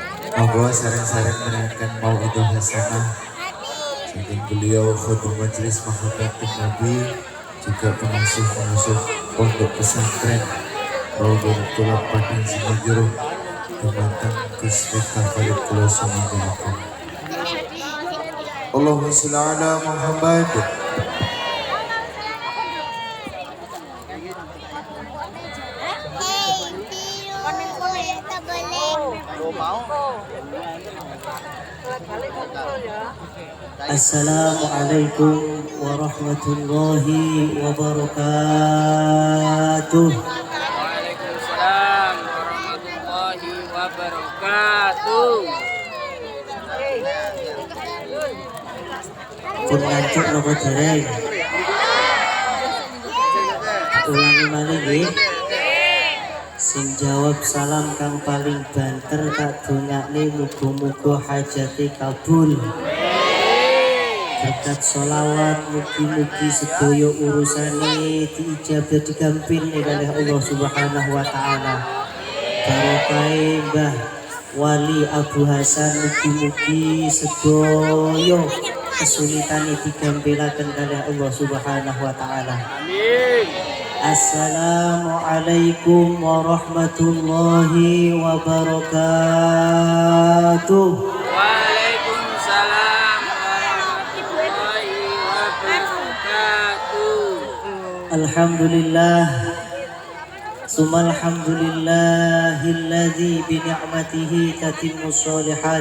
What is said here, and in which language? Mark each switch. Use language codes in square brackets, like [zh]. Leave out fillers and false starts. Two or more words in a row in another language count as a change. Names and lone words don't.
[jv] Monggo sareng-sareng menaikkan [ar] موعظة حسنة [jv] saking beliau khutbah majelis mahabbatin Nabi, [id] juga pengasuh-pengasuh [jv] pondok pesantren Raudhatul Padang Simajuru dumateng Gus Miftah Khalid kula sumangga. [ar] اللهم صل على محمد. السلام عليكم ورحمة الله وبركاته. وعليكم السلام ورحمة الله وبركاته. [jv] Pun ngantuk nopo dereng. Ulangi malih nggih. Sing jawab salam kang paling banter tak dongakne muga-muga hajate kabul. Berkat sholawat mugi-mugi sedaya urusane diijabah digampil oleh [ar] الله سبحانه وتعالى. [jv] Barokai Mbah Wali Abu Hasan mugi-mugi sedaya kesulitane digampilaken oleh [ar] الله سبحانه وتعالى. [jv] Amin. [ar] السلام عليكم ورحمة الله وبركاته. وعليكم السلام ورحمة الله وبركاته. الحمد لله ثم الحمد لله الذي بنعمته تتم الصالحات.